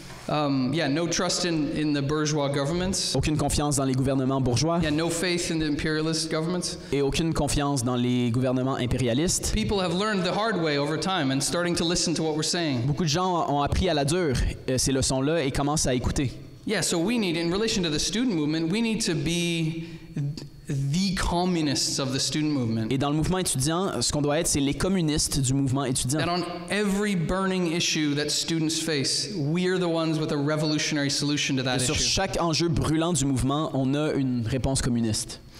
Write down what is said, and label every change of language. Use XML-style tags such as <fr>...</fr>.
<en>No trust in the bourgeois governments.</en> <fr>Aucune confiance dans les gouvernements bourgeois.</fr> <en>Yeah, no faith in the imperialist governments.</en> <fr>Et aucune confiance dans les gouvernements impérialistes.</fr> <en>People have learned the hard way over time and starting to listen to what we're saying.</en> <fr>Beaucoup de gens ont appris à la dure ces leçons-là et commencent à écouter.</fr> <en>Yeah, so we need, in relation to the student movement, we need to be the communists of the student movement.</en> <fr>Et dans le mouvement étudiant, ce qu'on doit être, c'est les communistes du mouvement étudiant.</fr> <en>That on every burning issue that students face, we're the ones with a revolutionary solution to that issue.</en> <fr>Sur chaque enjeu brûlant du mouvement, on a une réponse communiste.</fr>